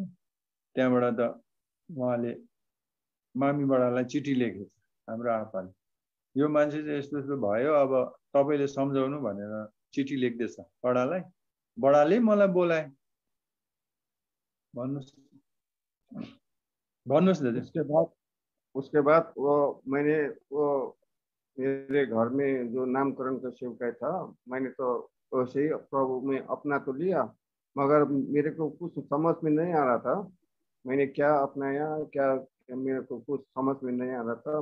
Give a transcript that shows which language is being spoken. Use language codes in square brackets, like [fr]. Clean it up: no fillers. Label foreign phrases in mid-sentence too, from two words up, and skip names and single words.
[ne] त्यहाँबाट त उहाँले मामी बडालाई चिठी लेखेछ हाम्रो आपाले, यो मान्छे चाहिँ यस्तो यस्तो भयो, अब तपाईँले सम्झाउनु भनेर चिठी लेख्दैछ बडालाई। बडाले मलाई बोलाए। भन्नुहोस् दाजु। [hi] उसके बाद वो मैंने वो मेरे घर में जो नामकरण का सेवकाई था, मैंने तो वैसे ही प्रभु में अपना तो लिया, मगर मेरे को कुछ समझ में नहीं आ रहा था मैंने क्या अपनाया, क्या मेरे को कुछ समझ में नहीं आ रहा था।